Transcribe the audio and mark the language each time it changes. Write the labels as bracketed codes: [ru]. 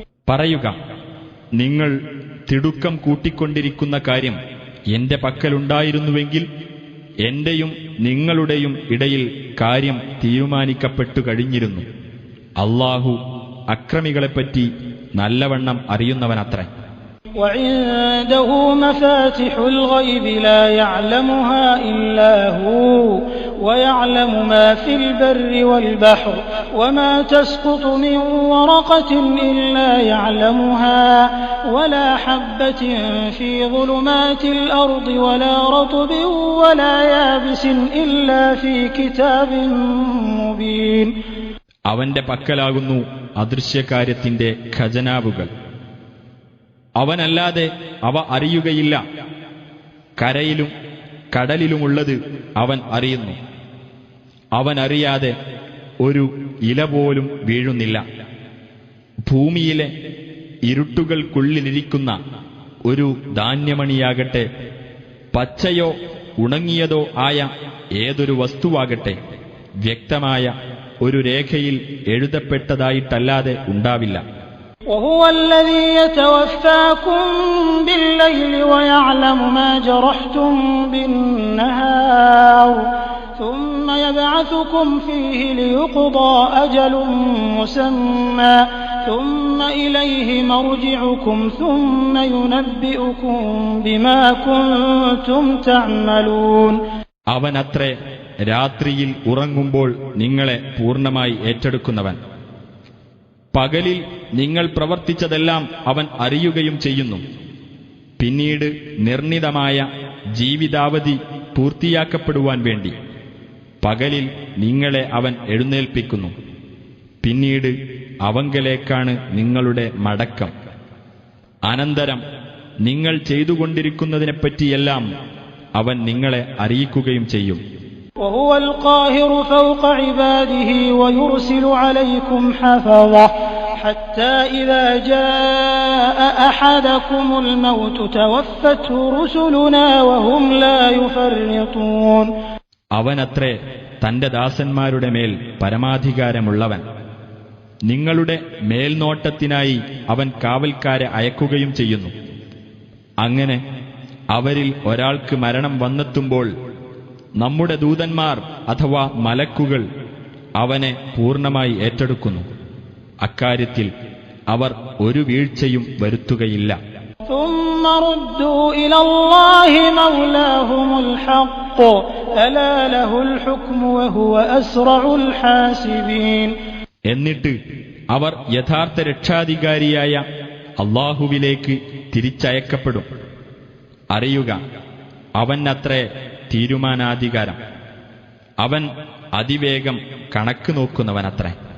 [ml] പറയുക, നിങ്ങൾ തിടുക്കം കൂട്ടിക്കൊണ്ടിരിക്കുന്ന കാര്യം എന്റെ പക്കലുണ്ടായിരുന്നുവെങ്കിൽ എന്റെയും നിങ്ങളുടെയും ഇടയിൽ കാര്യം തീരുമാനിക്കപ്പെട്ടു കഴിഞ്ഞിരുന്നു. അല്ലാഹു അക്രമികളെപ്പറ്റി നല്ലവണ്ണം അറിയുന്നവനത്രേ. [ar] وعنده مفاتح الغيب لا يعلمها إلا هو ويعلم ما في البر والبحر وما تسقط من ورقة إلا يعلمها ولا حبة في ظلمات الأرض ولا رطب ولا يابس إلا في كتاب مبين. [ml] അവന്റെ പക്കലാകുന്നു അദൃശ്യകാര്യത്തിന്റെ ഖജനാവുകൾ. അവനല്ലാതെ അവ അറിയുകയില്ല. കരയിലും കടലിലുമുള്ളത് അവൻ അറിയുന്നു. അവനറിയാതെ ഒരു ഇല പോലും വീഴുന്നില്ല. ഭൂമിയിലെ ഇരുട്ടുകൾക്കുള്ളിലിരിക്കുന്ന ഒരു ധാന്യമണിയാകട്ടെ, പച്ചയോ ഉണങ്ങിയതോ ആയ ഏതൊരു വസ്തുവാകട്ടെ, വ്യക്തമായ ഒരു രേഖയിൽ എഴുതപ്പെട്ടതായിട്ടല്ലാതെ ഉണ്ടാവില്ല. [ar] وهو الذي يتوفاكم بالليل ويعلم ما جرحتم بالنهار ثم يبعثكم فيه ليقضى أجل مسمى ثم إليه مرجعكم ثم ينبئكم بما كنتم تعملون. [ml] അവനത്രേ രാത്രിയിൽ ഉറങ്ങുമ്പോൾ നിങ്ങളെ പൂർണ്ണമായി ഏറ്റെടുക്കുന്നവൻ. പകലിൽ നിങ്ങൾ പ്രവർത്തിച്ചതെല്ലാം അവൻ അറിയുകയും ചെയ്യുന്നു. പിന്നീട് നിർണിതമായ ജീവിതാവധി പൂർത്തിയാക്കപ്പെടുവാൻ വേണ്ടി പകലിൽ നിങ്ങളെ അവൻ എഴുന്നേൽപ്പിക്കുന്നു. പിന്നീട് അവങ്കലേക്കാണ് നിങ്ങളുടെ മടക്കം. അനന്തരം നിങ്ങൾ ചെയ്തുകൊണ്ടിരിക്കുന്നതിനെപ്പറ്റിയെല്ലാം അവൻ നിങ്ങളെ അറിയിക്കുകയും ചെയ്യും. [ar] وهو القاهر فوق عباده ويرسل عليكم حفظة حتى إذا جاء أحدكم الموت توفته رسلنا وهم لا يفرطون. [ml] അവനത്രേ തന്റെ ദാസന്മാരുടെ മേൽ പരമാധികാരമുള്ളവൻ. നിങ്ങളുടെ മേൽനോട്ടത്തിനായി അവൻ കാവൽക്കാരെ അയക്കുകയും ചെയ്യുന്നു. അങ്ങനെ അവരിൽ ഒരാൾക്ക് മരണം വന്നെത്തുമ്പോൾ നമ്മുടെ ദൂതന്മാർ അഥവാ മലക്കുകൾ അവനെ പൂർണ്ണമായി ഏറ്റെടുക്കുന്നു. അക്കാര്യത്തിൽ അവർ ഒരു വീഴ്ചയും വരുത്തുകയില്ല. [ar] ثم ردوا إلى الله مولاهم الحق ألا له الحكم وهو أسرع الحاسبين. [ml] എന്നിട്ട് അവർ യഥാർത്ഥ രക്ഷാധികാരിയായ അല്ലാഹുവിലേക്ക് തിരിച്ചയക്കപ്പെടും. അറിയുക, അവനത്രേ തീരുമാനാധികാരം. അവൻ അതിവേഗം കണക്ക് നോക്കുന്നവനത്രേ.